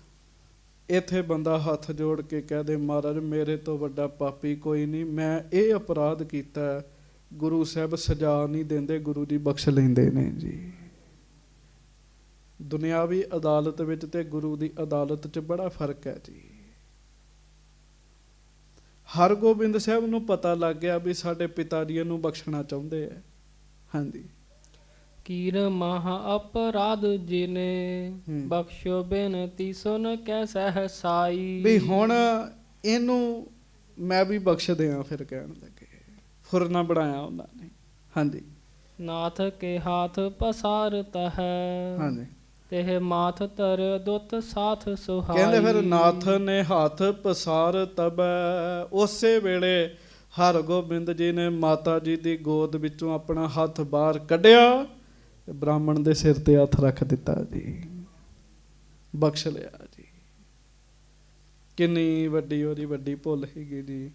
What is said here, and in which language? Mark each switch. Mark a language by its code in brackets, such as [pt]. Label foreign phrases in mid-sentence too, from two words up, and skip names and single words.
[pa] ਇੱਥੇ ਬੰਦਾ ਹੱਥ ਜੋੜ ਕੇ ਕਹਿ ਦੇ ਮਹਾਰਾਜ ਮੇਰੇ ਤੋਂ ਵੱਡਾ ਪਾਪੀ ਕੋਈ ਨਹੀਂ, ਮੈਂ ਇਹ ਅਪਰਾਧ ਕੀਤਾ, ਗੁਰੂ ਸਾਹਿਬ ਸਜ਼ਾ ਨਹੀਂ ਦਿੰਦੇ, ਗੁਰੂ ਜੀ ਬਖਸ਼ ਲੈਂਦੇ ਨੇ ਜੀ। ਦੁਨਿਆਵੀ ਅਦਾਲਤ ਵਿੱਚ ਤੇ ਗੁਰੂ ਦੀ ਅਦਾਲਤ 'ਚ ਬੜਾ ਫਰਕ ਹੈ ਜੀ। ਹਰਗੋਬਿੰਦ ਸਾਹਿਬ ਨੂੰ ਪਤਾ ਲੱਗ ਗਿਆ ਵੀ ਸਾਡੇ ਪਿਤਾ ਜੀ ਨੂੰ ਬਖਸ਼ਣਾ ਚਾਹੁੰਦੇ ਆ। ਹਾਂਜੀ [hi] कीर महा अपराध जिने बख्शो बेनती सुन कै सहसाई। [pa] ਵੀ ਹੁਣ ਇਹਨੂੰ ਮੈਂ ਵੀ ਬਖਸ਼ ਦਿਆਂ। ਫਿਰ ਕਹਿਣ ਲੱਗੇ, ਫੁਰਨਾ ਬਣਾਇਆ ਉਹਨਾਂ ਨੇ। ਹਾਂਜੀ [hi] नाथ के हाथ पसारता है [pa] ਹਾਂਜੀ [hi] तेह माथ तर दुत साथ सुहाई। [pa] ਕਹਿੰਦੇ ਫਿਰ ਨਾਥ ਨੇ ਹੱਥ ਪਸਾਰ ਤਬੈ, ਉਸੇ ਵੇਲੇ ਹਰਗੋਬਿੰਦ ਜੀ ਨੇ ਮਾਤਾ ਜੀ ਦੀ ਗੋਦ ਵਿੱਚੋਂ ਆਪਣਾ ਹੱਥ ਬਾਹਰ ਕੱਢਿਆ, ਬ੍ਰਾਹਮਣ ਦੇ ਸਿਰ ਤੇ ਹੱਥ ਰੱਖ ਦਿੱਤਾ ਜੀ, ਬਖਸ਼ ਲਿਆ ਜੀ। ਕਿੰਨੀ ਵੱਡੀ ਉਹਦੀ ਵੱਡੀ ਭੁੱਲ ਸੀਗੀ ਜੀ।